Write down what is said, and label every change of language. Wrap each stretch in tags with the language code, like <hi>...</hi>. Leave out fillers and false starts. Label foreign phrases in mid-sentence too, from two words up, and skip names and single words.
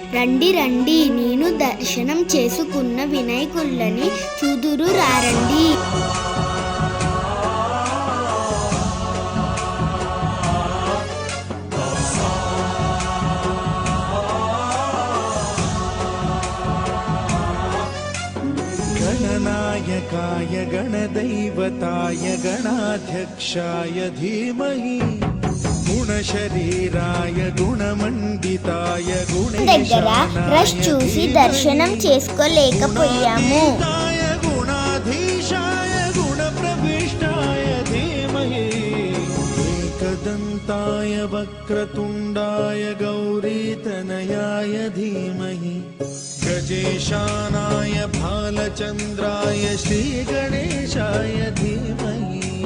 <te>రండి రండి, నేను దర్శనం చేసుకున్న వినాయకులని చూదురు రారండి.</te> <sa>गणनायकाय गणदैवताय गणाध्यक्षाय धीमहि गुणशरीराय गुणमण्डिताय</sa> <te>దగ్గర రష్ చూసి దర్శనం చేసుకోలేకపోయాము.</te> <sa>गुणाधीशाय गुणप्रविष्टाय धीमहि एकदन्ताय वक्रतुण्डाय गौरीतनयाय धीमहि गजेशानाय भालचन्द्राय श्रीगणेशाय धीमहि</sa>